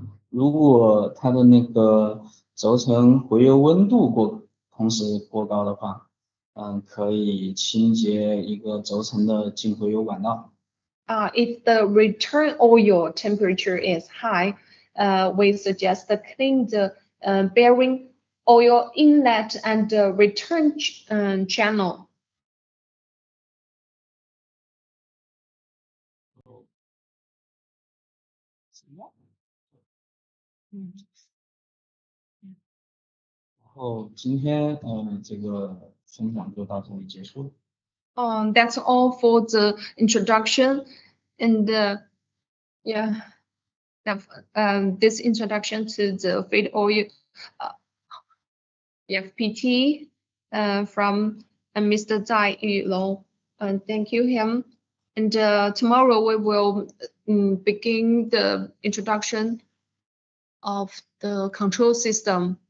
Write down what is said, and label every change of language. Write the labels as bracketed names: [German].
[Chinese] 如果它的那个轴承回油温度同时过高的话，可以清洁一个轴承的进回油管道。 [English] If the return oil temperature is high, we suggest to clean the bearing oil inlet and return channel. Mm. [Chinese] 然后今天这个分享就到这里结束了。 [English] That's all for the introduction, and yeah, this introduction to the feed oil FPT from Mr. Zai Yulong. Thank you him. And tomorrow we will begin the introduction of the control system.